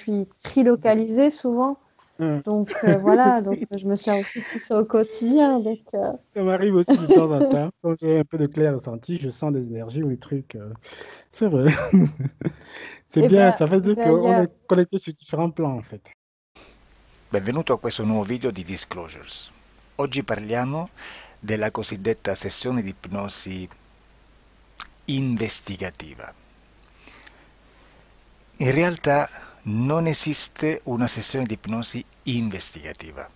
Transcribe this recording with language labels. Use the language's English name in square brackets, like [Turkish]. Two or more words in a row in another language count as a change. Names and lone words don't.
[French] je suis trilocalisée souvent. Mhm. Donc voilà, donc je me sers aussi de tout ça au quotidien. Donc, Ça m'arrive aussi de temps en temps. Quand j'ai un peu de clair ressenti, je sens des énergies ou des trucs. C'est vrai. C'est et bien, ben ça veut dire qu'on d'ailleurs, est connecté sur différents plans en fait. [Italian] Benvenuto a questo nuovo video di Disclosures. Oggi parliamo della cosiddetta sessione di ipnosi investigativa. In realtà non esiste una sessione di ipnosi investigativa.